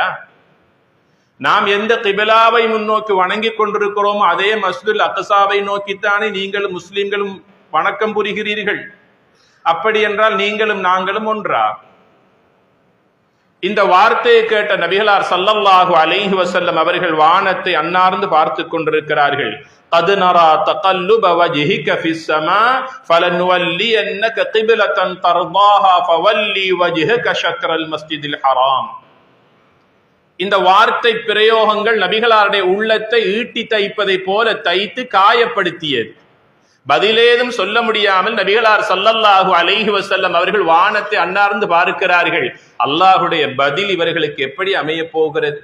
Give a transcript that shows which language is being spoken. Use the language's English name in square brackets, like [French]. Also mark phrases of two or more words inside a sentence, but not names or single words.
[Tamil] நாம் எந்த கிபிலாவை முன்னோக்கி வணங்கி கொண்டிருக்கிறோமோ அதே மஸ்ஜிதுல் அக்ஸாவை நோக்கித்தானே நீங்களும் முஸ்லிம்களும் வணக்கம் புரிகிறீர்கள். அப்படி என்றால் நீங்களும் நாங்களும் ஒன்றா? இந்த வார்த்தையை கேட்ட நபிகளார் [Arabic] صلى الله عليه وسلم [Tamil] அவர்கள் வானத்தை அன்னார்ந்து பார்த்து கொண்டிருக்கிறார்கள். [Arabic] قد نرى تقلب وجهك في السماء فلنولينك قبلة ترضاها فولي وجهك شطر المسجد الحرام. [Tamil] இந்த வார்த்தை பிரயோகங்கள் நபிகளாருடைய உள்ளத்தை ஈட்டி தைப்பதை போல தைத்து காயப்படுத்தியது. பதிலேதும் சொல்ல முடியாமல் நபிகளார் [Arabic] صلى الله عليه وسلم [Tamil] அவர்கள் வானத்தை அன்னார்ந்து பார்க்கிறார்கள். அல்லாஹ்வுடைய பதில் இவர்களுக்கு எப்படி அமைய போகிறது?